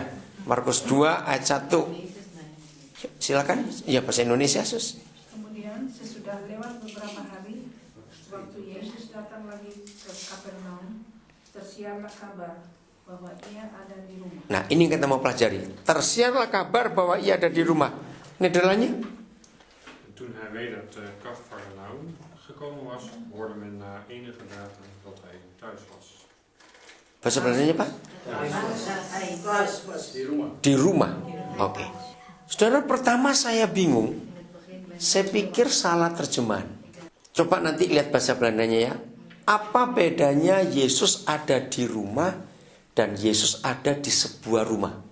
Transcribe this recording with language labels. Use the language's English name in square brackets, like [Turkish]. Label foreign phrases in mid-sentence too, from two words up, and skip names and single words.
[Indonesian] Markus 2 ayat 1. Silakan. Ya, bahasa Indonesia, Sus. Kemudian sesudah lewat beberapa hari, waktu Yesus datang lagi ke Kapernaum, tersiarlah kabar bahwa ia ada di rumah. Nah, ini yang kita mau pelajari. Tersiarlah kabar bahwa ia ada di rumah. Nederlandnya? [Dutch] Toen hij weer uit Kapernaum gekomen was, hoorde men na enige dagen dat hij thuis was. [Indonesian] Bahasa Belandanya, Pak? Di rumah. Oke. Saudara, pertama saya bingung. Saya pikir salah terjemahan. Coba nanti lihat bahasa Belandanya ya. Apa bedanya Yesus ada di rumah dan Yesus ada di sebuah rumah?